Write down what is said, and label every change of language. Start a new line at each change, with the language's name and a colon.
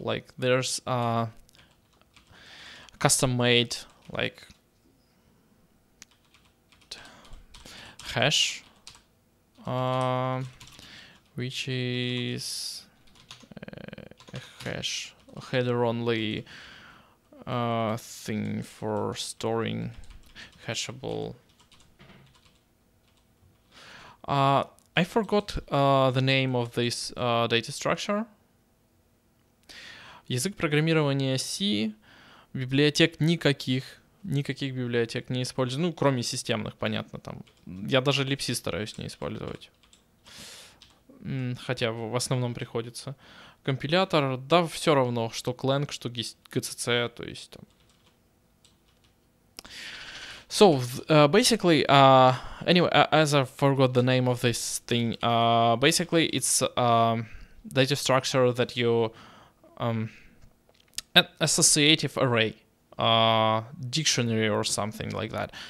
English: Like there's custom made like hash, which is a hash, a header only thing for storing hashable. I forgot the name of this data structure.
Russian: Язык программирования C, библиотек никаких библиотек не использую, ну, кроме системных, понятно, там. Я даже libc стараюсь не использовать. Хотя в основном приходится. Компилятор, да, все равно, что Clang, что GCC, то есть там.
English: So, basically, anyway, as I forgot the name of this thing, basically it's data structure that you, an associative array, dictionary or something like that.